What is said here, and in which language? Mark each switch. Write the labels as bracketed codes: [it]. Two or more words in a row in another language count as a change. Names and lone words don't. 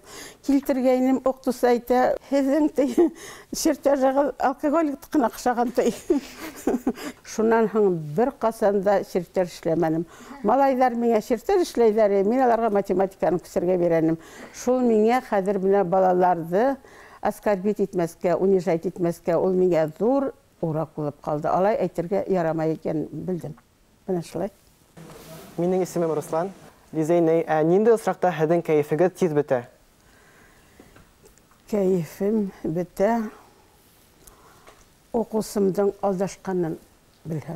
[ba] Килтергәйнем, уҡытыусы әйтә, һеҙҙең чертежығыҙ алкоголиктыҡына оҡшаған. Шунан һуң бер ҡасанда чертеж эшләмәнем. Малайҙар миңә чертеж эшләйҙәр, мин аларға математиканы күсергә бирәнем. Шул миңә хәҙер менә балаларҙы оскорбить итмәскә, унижать итмәскә, ул миңә зур урак булып калды. Алай әйтергә ярамай икән белдем. Менә шулай. Минең исемем Руслан. Лизей, нинди осракта һеҙҙең кәйефегеҙ тиҙ бөтә? Кәйефем бөтә. Уҡыусымдың алдашҡанын белһәм.